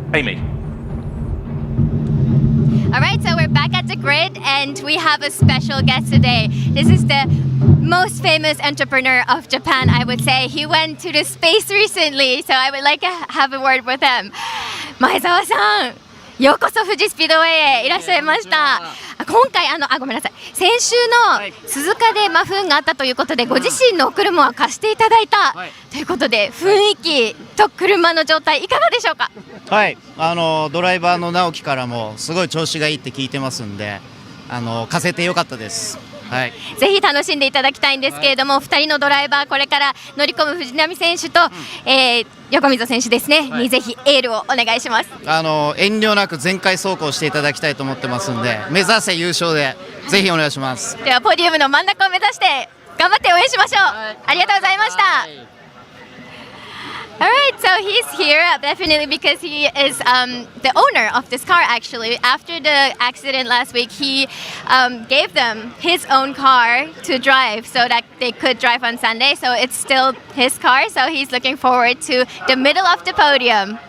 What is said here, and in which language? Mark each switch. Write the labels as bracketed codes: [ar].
[en] Amy. Alright, so we're back at the grid and we have a special guest today. This is the most famous entrepreneur of Japan, I would say. He went to the space recently, so I would like to have a word with him. Maezawa-san! [ja] ようこそ富士スピードウェイへいらっしゃいました。今回ごめんなさい、先週の鈴鹿でマフンがあったということで、ご自身のお車を貸していただいたということで、雰囲気と車の状態いかがでしょうか？はい、ドライバーの直樹からもすごい調子がいいって聞いてますんで、貸せてよかったです。はい、ぜひ楽しんでいただきたいんですけれども、2人のドライバーこれから乗り込む藤波選手と、横溝選手ですね、にぜひエールをお願いします。遠慮なく全開走行していただきたいと思ってますんで、目指せ優勝でぜひお願いします。ではポディウムの真ん中を目指して頑張って応援しましょう。ありがとうございました。 [en] Alright, so he's here definitely because he is the owner of this car actually. After the accident last week, he gave them his own car to drive so that they could drive on Sunday. So it's still his car, so he's looking forward to the middle of the podium.